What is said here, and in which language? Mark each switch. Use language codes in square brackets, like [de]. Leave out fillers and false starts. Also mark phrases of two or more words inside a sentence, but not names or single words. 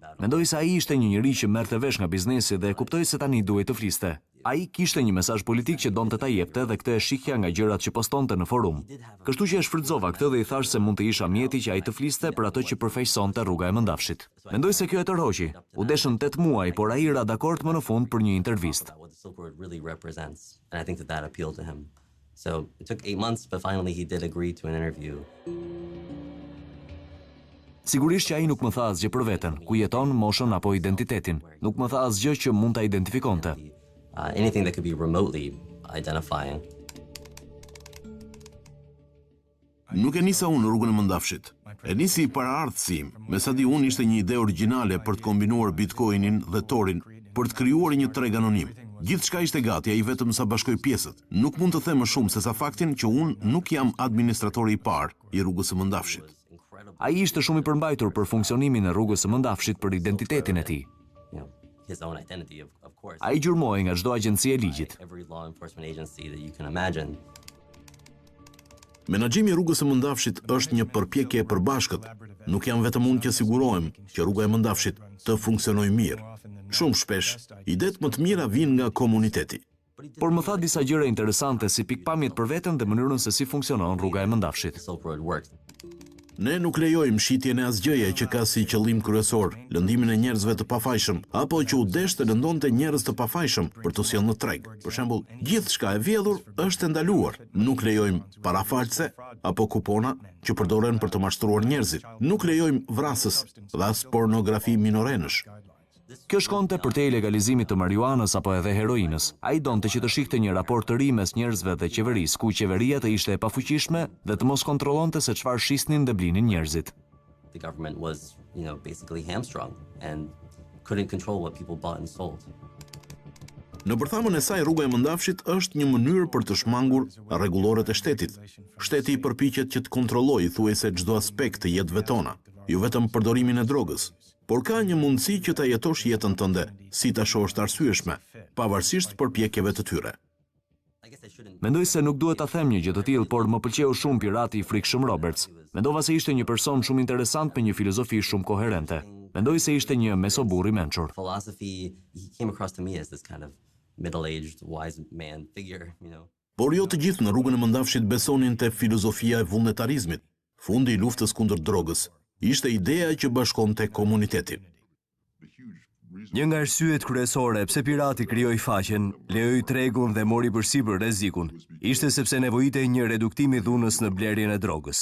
[sq] Mendoj se ai ishte një njerëz që merrte vesh nga biznesi dhe e kuptoi se tani duhej të fliste. Ai kishte një mesazh politik që donte ta jepte dhe këtë e shihja nga gjërat që postonte në forum. Kështu që e shfrytëzova këtë dhe i thash se mund të isha mjeti që ai të fliste për ato që përfaqësonte Rruga e Mëndafshit. Mendoj se kjo e tërhoqi. U deshën 8 muaj, por ai ra dakord më në fund për një intervistë. [en] So it took 8 months, but finally he did agree to an interview. [sq] Sigurisht që ai nuk më tha asgjë për veten, ku jeton, moshën apo identitetin. Nuk më tha asgjë që mund ta identifikonte. [en] Anything that could be remotely identifying. [sq] Nuk e nisa unë Rrugën e Mëndafshit. E nisi paraardhësim, me sa di unë ishte një ide origjinale për të kombinuar Bitcoinin dhe Torin për të krijuar një treg anonim. Gjithçka ishte gati, ai vetëm sa bashkoi pjesët. Nuk mund të them më shumë se sa faktin që unë nuk jam administratori i parë i Rrugës së Mëndafshit. Ai ishte shumë i përmbajtur për funksionimin e Rrugës së Mëndafshit për identitetin e tij. [en] His own identity, of course. [sq] Ai gjurmoi nga çdo agjenci e ligjit. [en] Every law enforcement agency that you can imagine. [sq] Menaxhimi i Rrugës së Mëndafshit është një përpjekje e përbashkët. Nuk jam vetëm unë që sigurohem që Rruga e Mëndafshit të funksionojë mirë. Shumë shpesh, idetë më të mira vijnë nga komuniteti. Por më tha disa gjëra interesante si pikpamjet për veten dhe mënyrën se si funksionon Rruga e Mëndafshit. [en] Silk Road worked. [sq] Ne nuk lejojmë shitjen e asgjëje që ka si qëllim kryesor lëndimin e njerëzve të pafajshëm, apo që u desh të lëndonte njerëz të pafajshëm për të sjellë në treg. Për shembull, gjithçka e vjedhur është e ndaluar. Nuk lejojmë parafalse apo kupona që përdoren për të mashtruar njerëzit. Nuk lejojmë vrasës dhe as pornografi minorenësh. Kjo shkonte përtej legalizimit të marijuanës apo edhe heroinës. Ai donte që të shihte një raport të ri mes njerëzve dhe qeverisë, ku qeveria të ishte e pafuqishme dhe të mos kontrollonte se çfarë shisnin dhe blinin njerëzit. [en] The government was, basically hamstrung and couldn't control what people bought and sold. [sq] Në përthamën e saj, Rruga e Mëndafshit është një mënyrë për të shmangur rregulloret e shtetit. Shteti përpiqet që të kontrollojë thuajse çdo aspekt të jetëve tona, jo vetëm përdorimin e drogës. Por ka një mundësi që ta jetosh jetën tënde, si ta shohësh të arsyeshme, pavarësisht përpjekjeve të tyre. Mendoj se nuk duhet ta them një gjë të tillë, por më pëlqeu shumë pirati i frikshëm Roberts. Mendova se ishte një person shumë interesant me një filozofi shumë koherente. Mendoj se ishte një mesoburr i mençur. [en] Philosophy, he came across to me as this kind of middle-aged wise man figure, [sq] Por jo të gjithë në Rrugën e Mëndafshit besonin te filozofia e vullnetarizmit. Fundi i luftës kundër drogës ishte ideja që bashkonte komunitetin. Një nga arsyet kryesore pse pirati krijoi faqen, lejoi tregun dhe mori përsipër rrezikun, ishte sepse nevojitej një reduktim i dhunës në blerjen e drogës.